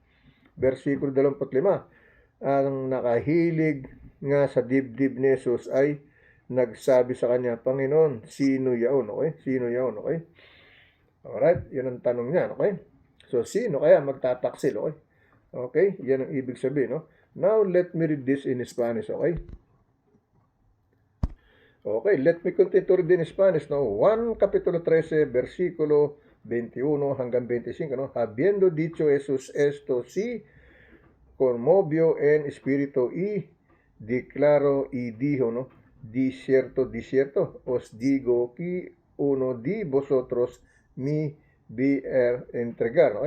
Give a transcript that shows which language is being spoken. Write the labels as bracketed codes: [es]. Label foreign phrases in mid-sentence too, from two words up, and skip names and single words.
[tl] Versikulo 25, ang nakahilig nga sa dibdib ni Jesus ay nagsabi sa kanya, Panginoon, sino yaon, okay? Sino yaon, okay? Alright, yun ang tanong niya, okay? So, sino kaya magtataksil, okay? Okay, yan ang ibig sabihin, no? [en] Now, let me read this in Spanish, okay? Okay, let me continue to read in Spanish, [tl] no? [es] Juan capítulo 13, [tl] versikulo 21 hanggang 25, no? [es] Habiendo dicho Jesus esto, si conmovió en espíritu y declaró y dijo, no? Di cierto, os digo que uno de vosotros me entregar, ¿no?